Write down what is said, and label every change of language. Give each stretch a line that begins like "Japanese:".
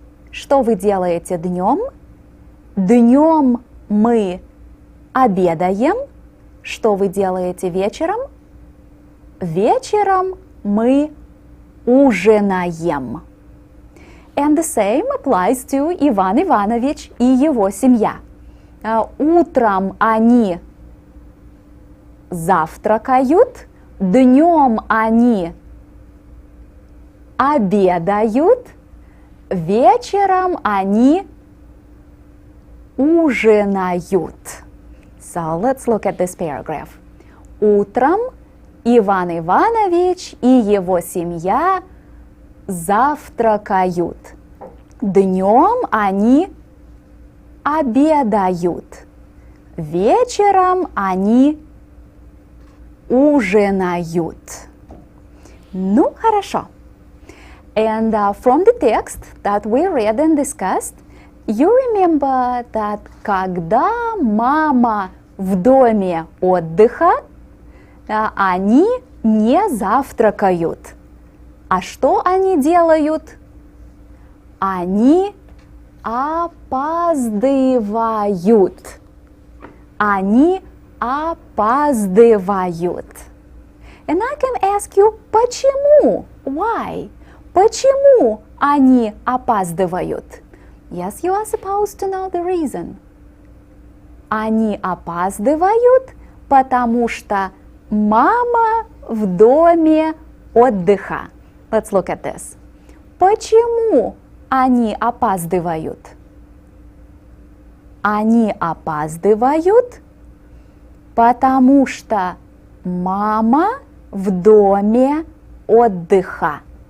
Russian: Что вы делаете днем? Днем мы обедаем. Что вы делаете вечером? Вечером мы ужинаем.
English: And the same applies to Иван Иванович
Russian: и его семья. Утром они завтракают, днем они обедают, вечером они ужинают.
English: So let's look at this paragraph.
Russian: Утром Иван Иванович и его семья завтракают. Днем они обедают. Вечером они ужинают. Ну, хорошо.
English: And from the text that we read and discussed, you remember that
Russian: когда мама в доме отдыха, они не завтракают. А что они делают? Они опаздывают. Они опаздывают.
English: And I can ask you,
Russian: почему?
English: Why?
Russian: Почему они опаздывают?
English: Yes, you are supposed to know the reason.
Russian: Они опаздывают, потому что мама в доме отдыха.
English: Let's look at this.
Russian: Почему они опаздывают? Они опаздывают, потому что мама в доме отдыха.